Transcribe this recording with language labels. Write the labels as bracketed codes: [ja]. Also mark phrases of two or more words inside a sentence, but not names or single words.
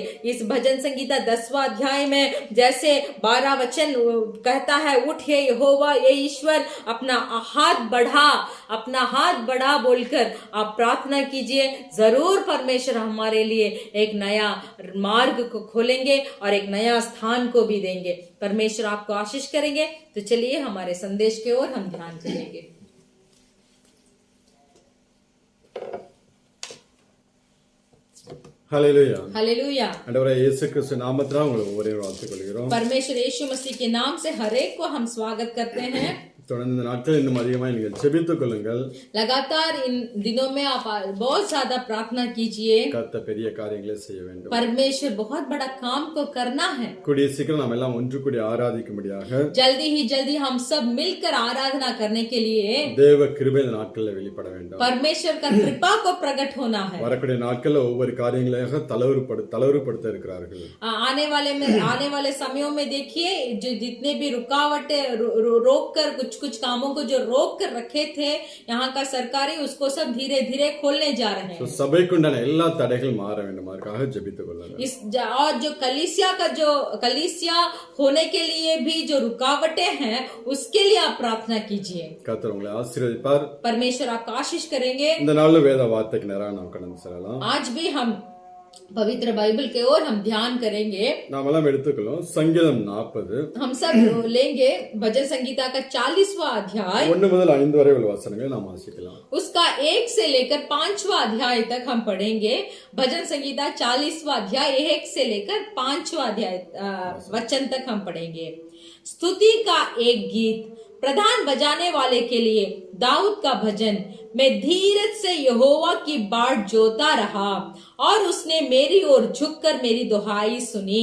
[hi] इस भजन संगीता 10वां अध्याय में जैसे 12 वचन कहता है, उठ हे यहोवा, ये ईश्वर, अपना हाथ बढ़ा बोलकर आप प्रार्थना कीजिए। जरूर परमेश्वर हमारे लिए एक नया मार्ग को खोलेंगे और एक नया स्थान को भी देंगे। परमेश्वर आपको आशीष करेंगे। तो चलिए हमारे संदेश की ओर हम ध्यान करेंगे। [ta] ஹல்லேலூயா [hi] हालेलुया। [ta] ஆண்டவரே இயேசு கிறிஸ்து நாமத்தினால உங்களை ஒவ்வொரு வாழ்த்துக் கொள்கிறோம்। [hi] परमेश्वर यीशु मसीह के नाम से हर एक को हम स्वागत करते हैं। [ta] தொடர்ந்து இந்த நாட்கள் இன்னும் அதிகமாக நீங்கள் ஜெபித்துக் கொள்ளுங்கள்। [hi] लगातार इन दिनों में आप बहुत ज्यादा प्रार्थना कीजिए। [ta] கர்த்தர் பெரிய காரியங்களை செய்ய வேண்டும்। [hi] परमेश्वर बहुत बड़ा काम को करना है। [ta] கூடிய சீக்கிரம் நாம் எல்லாம் ஒன்று கூடி ஆராதிக்கும்படியாக [hi] जल्दी ही जल्दी हम सब मिलकर आराधना करने के लिए [ta] தேவ கிருபை இந்த நாட்களில் வெளிப்பட வேண்டும்। [hi] परमेश्वर का कृपा को प्रकट होना है। [ta] வரக்கூடிய நாட்களில் ஒவ்வொரு காரியங்களாக தளர்வுபடுத்த இருக்கிறார்கள்। [hi] आने वाले समयों में देखिए, जो जितने भी रुकावटें रोक कर कुछ कामों को जो रोक कर रखे थे यहाँ का सरकारी, उसको सब धीरे धीरे खोलने जा रहे हैं। [ta] சபைக்குண்டான எல்லா தடைகள் மாற வேண்டும், அதற்காக ஜெபித்துக் கொள்ளுங்கள்। [hi] और जो कलीसिया होने के लिए भी जो रुकावटें हैं, उसके लिए आप प्रार्थना कीजिए। [ta] கர்த்தர் உங்களை ஆசீர்வதிப்பார்। [hi] परमेश्वर आपका आशीष करेंगे। [ta] இந்த நாளில் வேத வார்த்தைக்கு நேராக நாம் கடந்து செல்லலாம்। [hi] आज भी हम पवित्र बाइबल के ओर हम ध्यान करेंगे। [ta] நாம் எல்லாம் எடுத்துக்கலாம் சங்கீதம் 40, [hi] हम सब लेंगे भजन संगीता का 40वां अध्याय [ta] 1 முதல் 5 வரை உள்ள வசனங்களை நாம் வாசிக்கலாம்। [hi] उसका 1 से लेकर 5वां अध्याय तक हम पढ़ेंगे। भजन संगीता 40वां अध्याय 1 से लेकर 5वां अध्याय वचन तक हम पढ़ेंगे। स्तुति का एक गीत प्रधान बजाने वाले के लिए दाऊद का भजन। मैं धीरज से यहोवा की बाट जोता रहा और उसने मेरी ओर झुककर मेरी दुहाई सुनी।